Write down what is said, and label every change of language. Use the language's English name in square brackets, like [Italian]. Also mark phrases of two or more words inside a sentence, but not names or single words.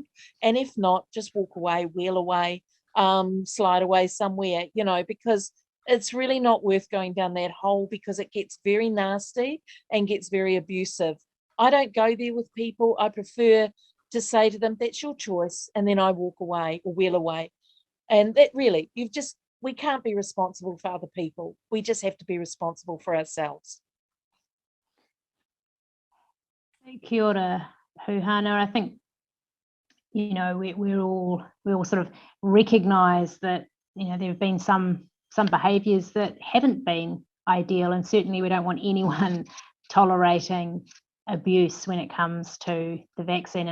[English] And if not, just walk away, wheel away, slide away somewhere, because it's really not worth going down that hole because it gets very nasty and gets very abusive. I don't go there with people. I prefer to say to them, that's your choice. And then I walk away or wheel away. And that really, we can't be responsible for other people. We just have to be responsible for ourselves. [Māori] Kia ora, Huhana. [English] I think, we all sort of recognise that, there have been some behaviours that haven't been ideal, and certainly we don't want anyone tolerating abuse when it comes to the vaccine.